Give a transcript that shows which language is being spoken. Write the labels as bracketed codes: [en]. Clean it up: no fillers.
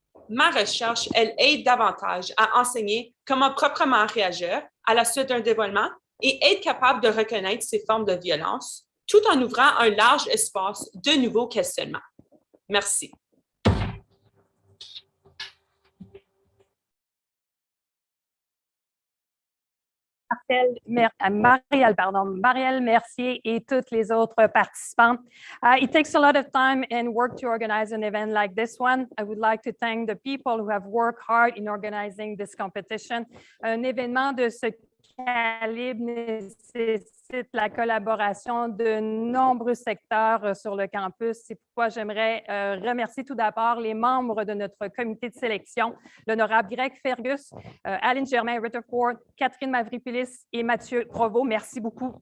[fr] Ma recherche, elle aide davantage à enseigner comment proprement réagir à la suite d'un dévoilement et être capable de reconnaître ces formes de violence, tout en ouvrant un large espace de nouveaux questionnements. Merci. Marielle Mercier et toutes les autres participants. [en] It takes a lot of time and work to organize an event like this one. I would like to thank the people who have worked hard in organizing this competition. [fr] Un événement de ce calibre nécessite la collaboration de nombreux secteurs sur le campus. C'est pourquoi j'aimerais remercier tout d'abord les membres de notre comité de sélection, l'honorable Greg Fergus, Aline Germain-Rutherford, Catherine Mavripilis et Mathieu Provost. Merci beaucoup.